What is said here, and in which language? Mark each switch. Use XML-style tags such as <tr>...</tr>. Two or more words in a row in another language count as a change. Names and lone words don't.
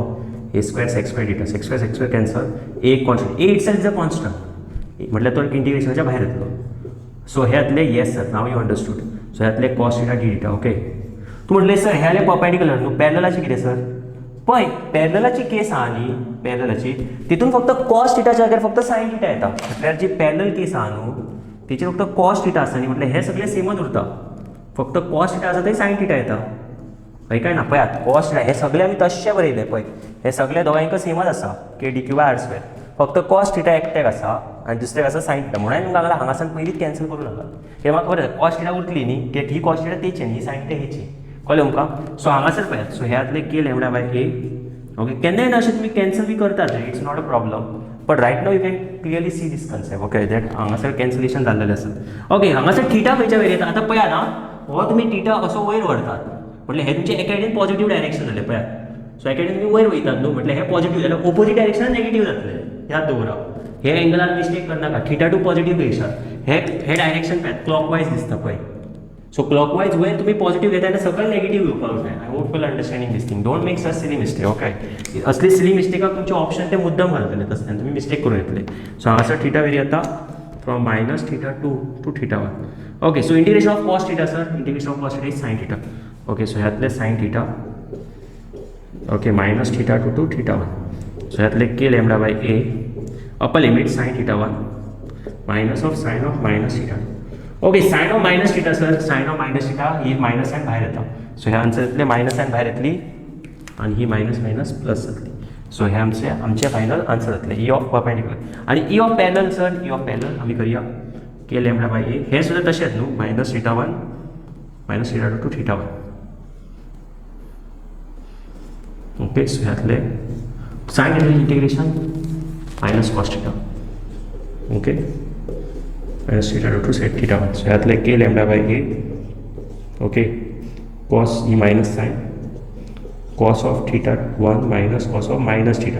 <en>हे square sec square theta, sec square cancel.</en> <kok>एक कॉन्स्टंट,</kok> <en>a it self is a constant</en> <kok>म्हटल्यार तो इंटिग्रेशनाच्या भायर येतलो. सो हे जातले</kok> <en>yes sir, now you understood.</en> <kok>सो हे जातले</kok> <en>cos theta d theta.</en> <kok>ओके, तूं म्हटलें सर हे जालें परपेंडिक्युलर न्हू, पॅरललाची कितें सर? पळय पॅरललाची केस आहा न्ही, पॅरललाची तितून फक्त कॉस थिटाच्या जाग्यार फक्त</kok> <en>sine theta</en> <kok>येता. म्हटल्यार जी</kok> <en>parallel case</en> <kok>आहा न्हू तेचेर फक्त</kok> <en>cos theta</en> <kok>आसा न्ही, म्हटल्यार हे सगळें सेमच उरता. फक्त</kok> <en>cos theta</en> <kok>आसा थंय</kok> <en>sine theta</en> <kok>येता. हय काय ना? पळयात</kok> <en>cos theta</en> <kok>हे सगळे आमी तशें बरयले. पळय हे सगळे दोगांयकूय सेमच आसा,</kok> <en>k d q by r square.</en> <kok>फक्त</kok> <en>cos theta</en> <kok>एकट्याक आसा आनी दुसऱ्याक आसा</kok> <en>sine theta.</en> <kok>म्हणून तुमकां सांगलां हांगासान पयलींच कॅन्सल करूं नाका. हे म्हाका खबर</kok> <en>cos theta</en> <kok>उरतली न्ही, कित्याक ही</kok> <en>cos theta</en> <kok>तेची आनी ही</kok> <en>sine theta</en> <kok>हेची. कळ्ळें तुमकां? सो हांगासर पळयात. सो हे जातले</kok> <en>k lambda by a.</en> <kok>ओके, केन्नाय ना अशें तुम्ही कॅन्सल बी करतात,</kok> <en>it's not a problem. But right now you can clearly see this concept. Okay, that</en> <kok>हांगासर कॅन्सलेशन जाल्लेलें आसा. ओके, हांगासर थिटा खंयच्या वेर येता आतां पळयात ना, हो तुमी थिटा असो वयर व्हरतात म्हटल्यार हे तुमचे एका सायडीन</kok> <en>positive direction</en> <kok>जालें. पळयात सो एका सायडीन तुमी वयर वयतात न्हू, म्हटल्यार हे पॉझिटिव्ह जाल्यार ओपोजीट डायरेक्शनान नेगेटिव्ह जातले. याद दवरा, हे एंगलान मिस्टेक करनाका.</kok> <en>theta to positive</en> <kok>घेयशात. हे डायरेक्शन पळयात क्लॉकवायज दिसता पळय. सो क्लॉकवायज वयर तुम्ही पॉझिटिव्ह घेता आनी सकयल नेगेटिव्ह घेवपाक जाय.</kok> <en>I hope you understanding this thing. Don't make such silly mistake. Okay,</en> <kok>असली सिली मिस्टेकाक तुमचे ऑप्शन ते मुद्दम घालतले तसल्यान तुमी मिस्टेक करून येतले.</kok> <en>सो हांगासर theta vary येता from minus theta to theta 1. Okay, so integration of cos theta sir, integration of cos theta is sine theta. Okay, so ह्यातले sine theta. Okay, minus theta to theta 1. So ह्यातले k lambda by a upper limit sine theta 1 minus of sine of minus theta 2. Okay, sine of minus theta sir, sine of minus theta ही minus sine</en> <kok>भायर येता. सो हे आन्सर येतले</kok> <en>minus sine</en> <kok>भायर येतली आनी ही</kok> <en>minus minus plus</en> <kok>जातली. सो हे आमचे</kok> <en>final answer</en> <kok>जातले</kok> <en>E of perpendicular. आनी E of parallel sir, E of parallel</en> <kok>आमी करया</kok> <en>k lambda by a.</en> <kok>हे सुद्दां तशेंच न्हू,</kok> <en>minus theta 1 minus theta to theta 1. Okay, so ह्यातले sine theta integration minus cos theta. Okay, minus theta to set theta 1. So ह्यातले k lambda by a. Okay, cos ही minus sine cos of theta 1 minus cos of minus theta.</en>